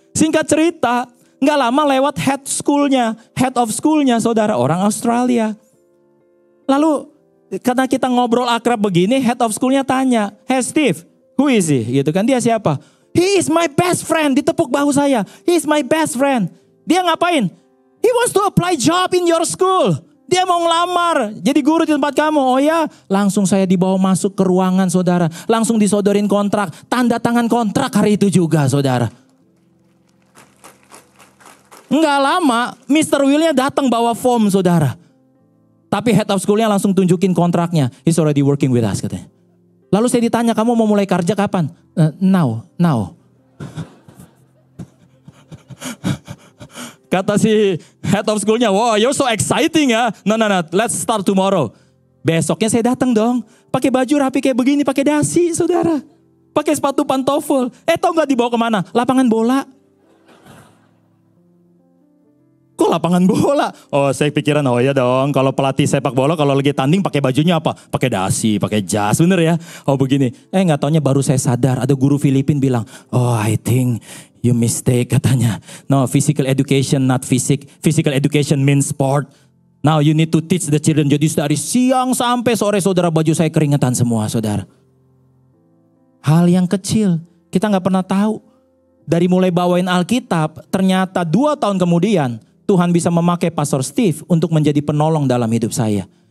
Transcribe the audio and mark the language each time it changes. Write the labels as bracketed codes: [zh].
[id] Singkat cerita, gak lama lewat head of schoolnya saudara, orang Australia. Lalu karena kita ngobrol akrab begini, head of schoolnya tanya, [en] hey Steve, who is he? [id] Gitu kan, dia siapa? [en] He is my best friend. [id] Ditepuk bahu saya. [en] He is my best friend. [id] Dia ngapain? [en] He wants to apply job in your school. [id] Dia mau ngelamar jadi guru di tempat kamu. Oh ya, langsung saya dibawa masuk ke ruangan saudara. Langsung disodorin kontrak. Tanda tangan kontrak hari itu juga saudara. Enggak lama, Mr. Willnya datang bawa form saudara. Tapi head of schoolnya langsung tunjukin kontraknya. [en] He's already working with us [id] katanya. Lalu saya ditanya, kamu mau mulai kerja kapan? [en] Now. [id] Kata si [en] head of schoolnya, wow you're so exciting [id] ya. [en] No, let's start tomorrow. [id] Besoknya saya datang dong. Pakai baju rapi kayak begini, pakai dasi saudara. Pakai sepatu pantofel. Tahu gak dibawa kemana? Lapangan bola. Kok lapangan bola? Oh saya pikiran, oh ya dong. Kalau pelatih sepak bola kalau lagi tanding pakai bajunya apa? Pakai dasi, pakai jas, bener ya? Oh begini. Gak taunya baru saya sadar. Ada guru Filipin bilang, [en] oh I think you mistake [id] katanya. [en] No, physical education not physics. Physical education means sport. Now you need to teach the children. [id] Jadi dari siang sampai sore saudara, baju saya keringetan semua saudara. Hal yang kecil. Kita gak pernah tahu. Dari mulai bawain Alkitab, ternyata 2 tahun kemudian Tuhan bisa memakai Pastor Steve untuk menjadi penolong dalam hidup saya.